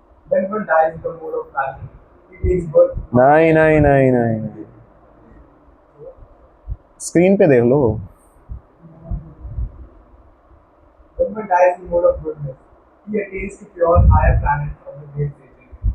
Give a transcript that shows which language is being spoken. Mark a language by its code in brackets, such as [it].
[en] When one dies in the mode of passion, it takes birth. [hi] नहीं नहीं नहीं नहीं, स्क्रीन पे देख लो। [en] When one dies in the mode of goodness, he attains to pure higher planets of the great sages.